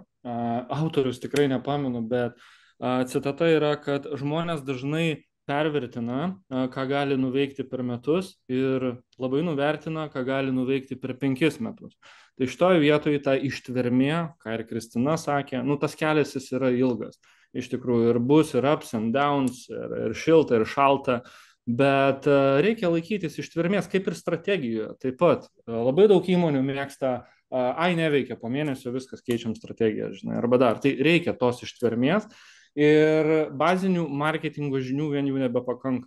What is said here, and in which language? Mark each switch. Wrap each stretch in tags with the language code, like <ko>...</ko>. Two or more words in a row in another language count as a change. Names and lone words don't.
<lt>Autorius tikrai nepamenu, bet citata yra, kad žmonės dažnai pervertina, ką gali nuveikti per metus ir labai nuvertina, ką gali nuveikti per 5 metus. Tai šitoje vietoje ta ištvermė, ką ir Kristina sakė, tas kelias jis yra ilgas. Iš tikrųjų ir bus ir</lt> <en>ups and downs,</en> <lt>ir šilta, ir šalta, bet reikia laikytis ištvermės, kaip ir strategijoje. Taip pat labai daug įmonių mėgsta, neveikia, po mėnesio viskas keičiam strategiją, žinai, arba dar. Tai reikia tos ištvermės ir bazinių marketingo žinių vien jų nebepakanka.</lt>